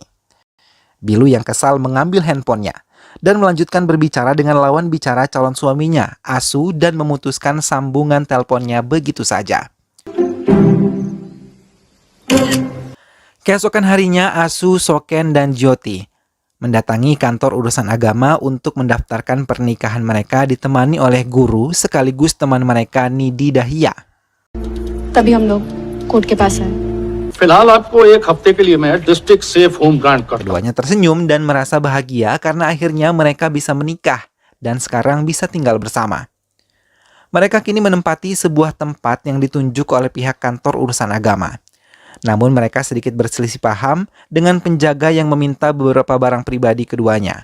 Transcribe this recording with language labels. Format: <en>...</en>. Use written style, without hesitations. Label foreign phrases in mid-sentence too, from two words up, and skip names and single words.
<id>Bilu yang kesal mengambil handphonenya dan melanjutkan berbicara dengan lawan bicara calon suaminya, Asu, dan memutuskan sambungan teleponnya begitu saja. Keesokan harinya, Asu, Soken, dan Jyoti mendatangi kantor urusan agama untuk mendaftarkan pernikahan mereka ditemani oleh guru sekaligus teman mereka Nidhi Dahia.</id> <hi>तभी हम लोग कोर्ट के पास आए। फिलहाल आपको एक हफ्ते के लिए मैं</hi> <en>district safe home grant</en> <hi>करता हूं।</hi> <id>Keduanya tersenyum dan merasa bahagia karena akhirnya mereka bisa menikah dan sekarang bisa tinggal bersama. Mereka kini menempati sebuah tempat yang ditunjuk oleh pihak kantor urusan agama. Namun mereka sedikit berselisih paham dengan penjaga yang meminta beberapa barang pribadi keduanya.</id>